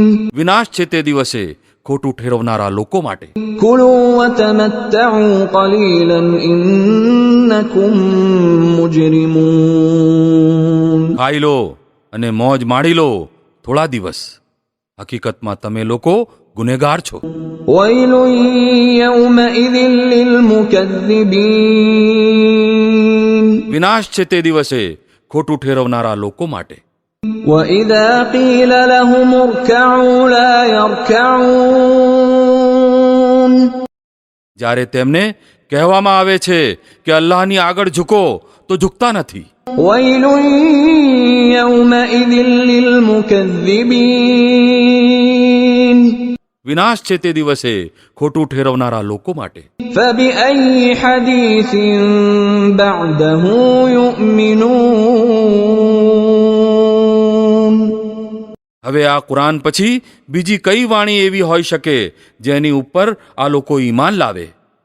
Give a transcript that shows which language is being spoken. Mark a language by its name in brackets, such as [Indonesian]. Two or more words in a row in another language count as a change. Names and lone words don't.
[Gujarati] વિનાશ છે તે દિવસે ખોટું ઠેરવનારા લોકો માટે. [Arabic] كلوا وتمتعوا قليلا إنكم مجرمون [Gujarati] ખાઈ લો અને મોજ માણી લો થોડા દિવસ. હકીકતમાં તમે લોકો ગુનેગાર છો. [Arabic] ويل يومئذ للمكذبين [Gujarati] વિનાશ છે તે દિવસે ખોટું ઠેરવનારા લોકો માટે. [Arabic] وإذا قيل لهم اركعوا لا يركعون [Gujarati] જ્યારે તેમને કહેવામાં આવે છે કે અલ્લાહની આગળ ઝૂકો તો ઝૂકતા નથી. [Arabic] ويل يومئذ للمكذبين [Gujarati] વિનાશ છે તે દિવસે ખોટું ઠેરવનારા લોકો માટે. [Arabic] فبأي حديث بعده يؤمنون [Gujarati] હવે આ કુરાન પછી બીજી કઈ વાણી એવી હોઈ શકે જેની ઉપર આ લોકો ઈમાન લાવે.